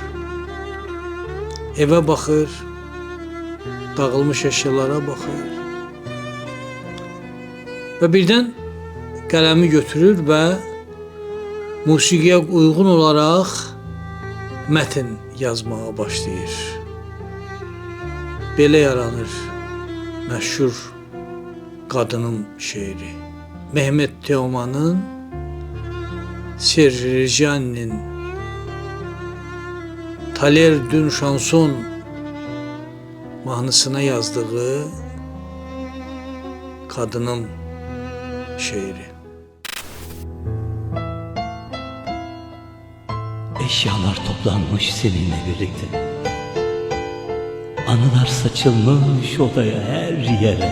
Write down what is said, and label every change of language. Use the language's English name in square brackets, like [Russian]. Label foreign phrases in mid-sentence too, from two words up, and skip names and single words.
[Azerbaijani] evə baxır, dağılmış əşyalara baxır və birdən qələmi götürür və musiqiyə uyğun olaraq mətn yazmağa başlayır. Belə yaranır məşhur Qadınım şeiri. Mehmet Teoman'ın, Serge Reggiani'nin Thaler d'une chanson mahnısına yazdığı Kadınım şeiri. [Turkish] Eşyalar toplanmış seninle birlikte. Anılar saçılmış odaya, her yere.